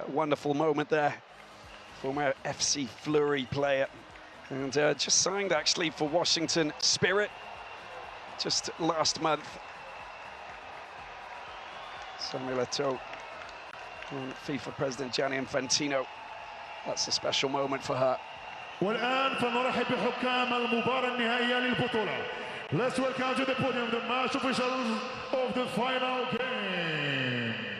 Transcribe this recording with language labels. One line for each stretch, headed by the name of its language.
English: A wonderful moment there. Former FC Fleury player. And just signed, actually, for Washington Spirit just last month. Samuel Eto'o and FIFA President Gianni Infantino. That's a special moment for her.
Arabic: والآن فنرحب بحكام المباراة النهائية للبطولة.
English: Let's welcome to the podium the match officials of the final game.